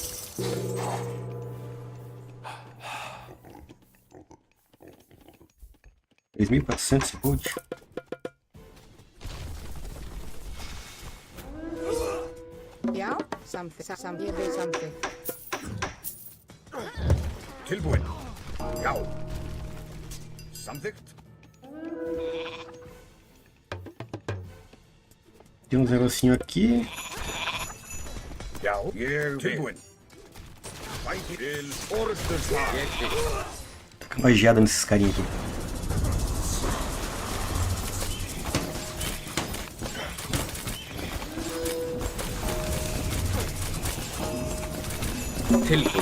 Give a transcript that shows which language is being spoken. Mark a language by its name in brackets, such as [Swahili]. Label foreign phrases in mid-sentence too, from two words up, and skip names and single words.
[English] $3.400 gold. [Icelandic] Já, samþykkt. Ég vil samþykkt. Tilbúin. Já. Samþykkt. [Portuguese] Tem um negocinho aqui. [Icelandic] Já. Ég vil. Tilbúin. Sækið til orustuslag. Ég vil. [Portuguese] Taca uma geada nesses carinha aqui. [Icelandic] Tilbúin.